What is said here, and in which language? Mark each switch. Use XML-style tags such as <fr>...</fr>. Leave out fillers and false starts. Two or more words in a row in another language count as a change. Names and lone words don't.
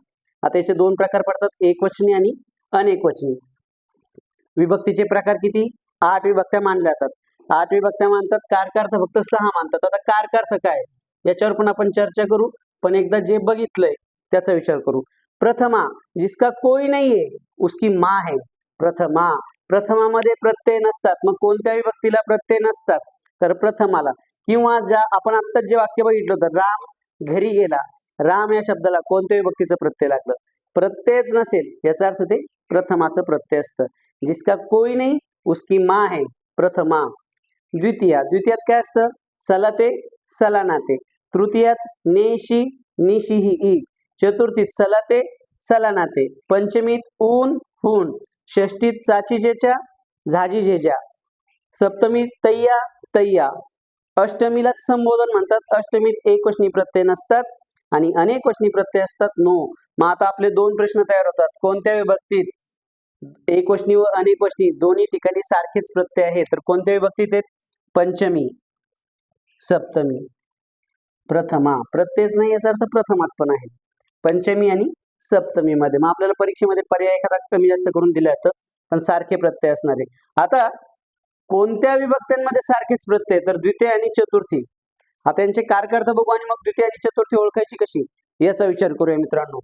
<mr>आता याचे दोन प्रकार पडतात, एकवचनी आणि अनेकवचनी. विभक्तीचे प्रकार किती? 8 विभक्त्या मानल्या जातात. 8 विभक्त्या मानतात. कारकार्थ फक्त 6 मानतात. आता कारकार्थ काय याच्यावर पण आपण चर्चा करू, पण एकदा जे बघितलंय त्याचा विचार करू. प्रथमा,</mr> <hi>जिसका कोई नहीं है उसकी माँ है.</hi> <mr>प्रथमा, प्रथमामध्ये प्रत्यय नसतात. मग कोणत्या विभक्तीला प्रत्यय नसतात तर प्रथमाला. किंवा ज्या आपण आता जे वाक्य बघितलं होतं, राम घरी गेला, राम या शब्दाला कोणत्या विभक्तीचं प्रत्यय लागलं? प्रत्ययच नसेल याचा अर्थ ते प्रथमाचं प्रत्यय असतं.</mr> <hi>जिसका कोई नहीं उसकी माँ है,</hi> <mr>प्रथमा. द्वितीया, द्वितीयात काय असतं? सलाते, सलानाते. तृतीयात नेशी, निशिही ई. चतुर्थीत सलाते, सलानाते. पंचमीत ऊन, हून. षष्टीत चाची, जेच्या, झाजी, जेजा. सप्तमीत तय्या, तय्या. अष्टमीलाच संबोधन म्हणतात. अष्टमीत एक वचनी प्रत्यय नसतात आणि अनेक वचनी प्रत्यय असतात. नो. मग आता आपले दोन प्रश्न तयार होतात. कोणत्या विभक्तीत एक वचनी व अनेक वचनी दोन्ही ठिकाणी सारखेच प्रत्यय आहेत? तर कोणत्या विभक्तीत आहेत? पंचमी, सप्तमी, प्रथमा. प्रत्ययच नाही याचा अर्थ प्रथमात पण आहे. पंचमी आणि सप्तमी मध्ये. मग आपल्याला परीक्षेमध्ये पर्याय एखादा कमी जास्त करून दिला जातं, पण सारखे प्रत्यय असणारे. आता कोणत्या विभक्त्यांमध्ये सारखेच प्रत्यय तर द्वितीय आणि चतुर्थी. आता यांचे कारकार्थ बघू आणि मग द्वितीय आणि चतुर्थी ओळखायची कशी याचा विचार करूया मित्रांनो.</mr>